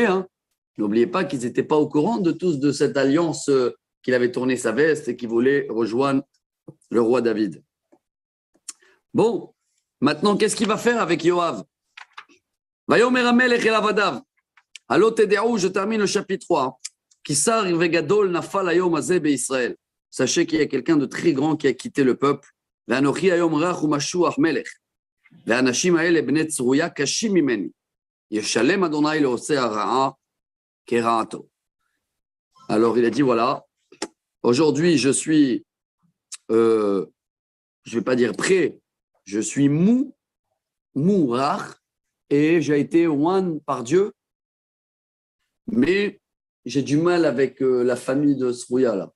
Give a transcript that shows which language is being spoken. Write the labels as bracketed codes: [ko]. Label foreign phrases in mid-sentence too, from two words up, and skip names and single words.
[fr] N'oubliez pas qu'ils n'étaient pas au courant de cette alliance qu'il avait tourné sa veste et qu'il voulait rejoindre le roi David. Bon, maintenant, qu'est-ce qu'il va faire avec Yoav? [he] ויאמר המלך אל עבדיו. הלוא תדעו, [fr] je termine le chapitre 3. [he] כי שר וגדול נפל היום הזה בישראל. [fr] Sachez qu'il y a quelqu'un de très grand qui a quitté le peuple. [he] ואנוכי היום רך ומשוח מלך, והאנשים האלה בני צרויה קשים ממני. ישלם אדוני לעושה הרעה כרעתו. [fr] Alors il a dit voilà, aujourd'hui je suis, je ne vais pas dire prêt, je suis mou, rare, et j'ai été oint par Dieu, mais j'ai du mal avec la famille de Srouya là.